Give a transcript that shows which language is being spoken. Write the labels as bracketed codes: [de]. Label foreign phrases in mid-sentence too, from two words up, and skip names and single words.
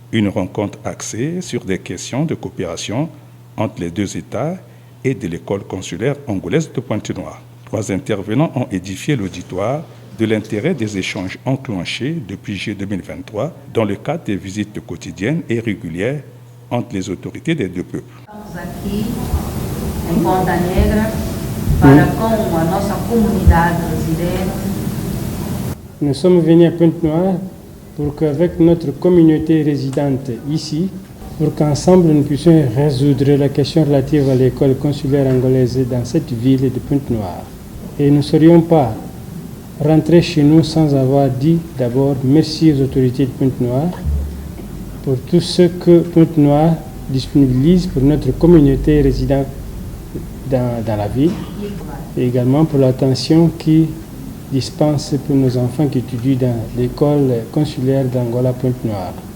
[fr] Une rencontre axée sur des questions de coopération entre les deux États et de l'école consulaire angolaise de Pointe-Noire. 3 intervenants ont édifié l'auditoire de l'intérêt des échanges enclenchés depuis juillet 2023 dans le cadre des visites quotidiennes et régulières entre les autorités des deux peuples. [pt] Em Ponta Negra, para com a nossa comunidade residente. [fr] Nous sommes venus à Pointe-Noire pour qu'avec notre communauté résidente ici, pour qu'ensemble nous puissions résoudre la question relative à l'école consulaire angolaise dans cette ville de Pointe-Noire. Et nous ne serions pas rentrés chez nous sans avoir dit d'abord merci aux autorités de Pointe-Noire pour tout ce que Pointe-Noire disponibilise pour notre communauté résidente dans la ville, et également pour l'attention qui dispense pour nos enfants qui étudient dans l'école consulaire d'Angola Pointe-Noire.